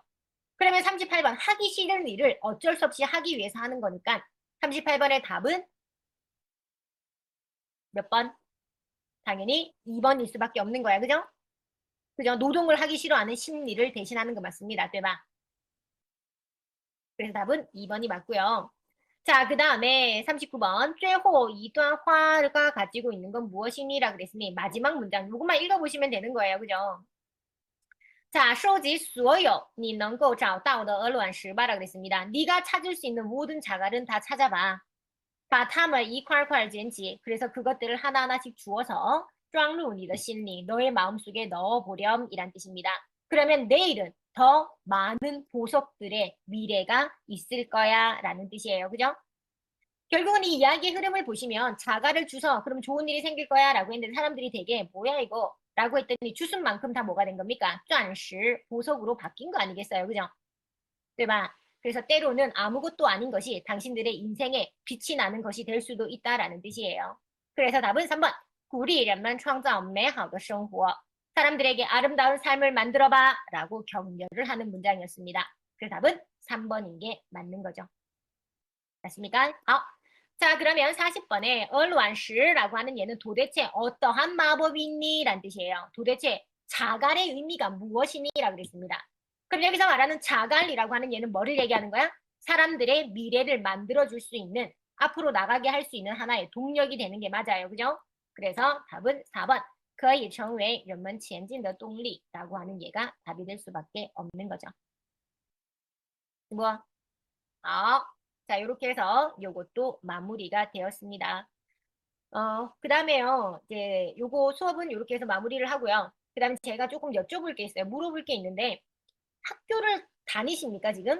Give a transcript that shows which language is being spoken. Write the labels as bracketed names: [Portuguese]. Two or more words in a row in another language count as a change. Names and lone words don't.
[Korean] 그러면 38번 하기 싫은 일을 어쩔 수 없이 하기 위해서 하는 거니까 38번의 답은 몇 번? 당연히 2번일 수밖에 없는 거야. 그죠? 그죠? 노동을 하기 싫어하는 심리를 대신하는 거 맞습니다. [Chinese] 对吧? [Korean] 그래서 답은 2번이 맞고요. 자, 그 다음에 39번 [Chinese] 最后一段话 [Korean] 가 가지고 있는 건 무엇이니라 그랬으니 마지막 문장 이것만 읽어보시면 되는 거예요. 그죠? 자, [Chinese] 收集所有你能够找到的鹅卵石吧 [Korean] 라 그랬습니다. 네가 찾을 수 있는 모든 자갈은 다 찾아봐. [Chinese] 把它们一块块捡起. [Korean] 그래서 그것들을 하나하나씩 주워서 [Chinese] 装入你的心里, [Korean] 너의 마음속에 넣어보렴 이란 뜻입니다. 그러면 내일은 더 많은 보석들의 미래가 있을 거야 라는 뜻이에요. 그죠? 결국은 이 이야기의 흐름을 보시면 자갈을 주서 그럼 좋은 일이 생길 거야 라고 했는데 사람들이 되게 뭐야 이거 라고 했더니 주순 만큼 다 뭐가 된 겁니까? 钻石, 보석으로 바뀐 거 아니겠어요? 그죠? [Chinese] 对吧? [Korean] 그래서 때로는 아무것도 아닌 것이 당신들의 인생에 빛이 나는 것이 될 수도 있다라는 뜻이에요. 그래서 답은 3번. [Chinese] 鼓励人们创造美好的生活. [Korean] 사람들에게 아름다운 삶을 만들어봐 라고 격려를 하는 문장이었습니다. 그래서 답은 3번인 게 맞는 거죠. 맞습니까? 자, 그러면 40번에 얼완시라고 하는 얘는 도대체 어떠한 마법이 있니? 라는 뜻이에요. 도대체 자갈의 의미가 무엇이니? 라고 그랬습니다. 그럼 여기서 말하는 자갈이라고 하는 얘는 뭐를 얘기하는 거야? 사람들의 미래를 만들어줄 수 있는, 앞으로 나가게 할 수 있는 하나의 동력이 되는 게 맞아요. 그죠? 그래서 답은 4번. [Chinese] 可以成为人们前进的动力 [Korean] 라고 하는 얘가 답이 될 수밖에 없는 거죠. 뭐? 자, 이렇게 해서 요것도 마무리가 되었습니다. 그 다음에요, 이제 요거 수업은 이렇게 해서 마무리를 하고요. 그 다음에 제가 조금 여쭤볼 게 있어요. 물어볼 게 있는데, 학교를 다니십니까, 지금?